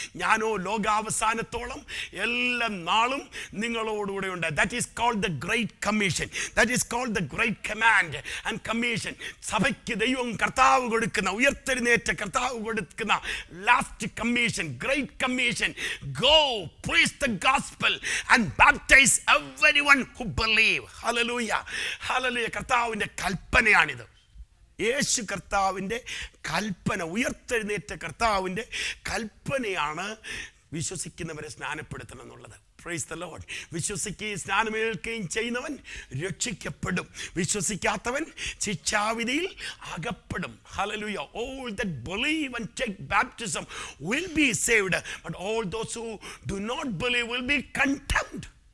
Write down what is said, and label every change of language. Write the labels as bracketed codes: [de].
[ml] ഞാനോ ലോകാവസാനത്തോളം എല്ലാ നാളും നിങ്ങളോടുകൂടെ ഉണ്ട്. [en] That is called the great commission. That is called the great command and commission. [ml] സഭയ്ക്ക് ദൈവം കർത്താവ് കൊടുക്കുന്ന, ഉയർത്തെഴുന്നേറ്റ കർത്താവ് കൊടുക്കുന്ന last commission, great commission. [en] Go preach the gospel and baptize everyone who believe. [ml] Hallelujah. Hallelujah. കർത്താവിൻ്റെ കൽപ്പനയാണിത്. യേശു കർത്താവിൻ്റെ കൽപ്പന, ഉയർത്തെഴുന്നേറ്റ കർത്താവിൻ്റെ കൽപ്പനയാണ് വിശ്വസിക്കുന്നവരെ സ്നാനപ്പെടുത്തണം എന്നുള്ളത്. [en] Praise the Lord. [ml] വിശ്വസിക്കുകയും സ്നാനമേൽക്കുകയും ചെയ്യുന്നവൻ രക്ഷിക്കപ്പെടും, വിശ്വസിക്കാത്തവൻ ശിക്ഷാവിധിയിൽ അകപ്പെടും. [en] Hallelujah. All that believe and take baptism will be saved, but all those who do not believe will be condemned.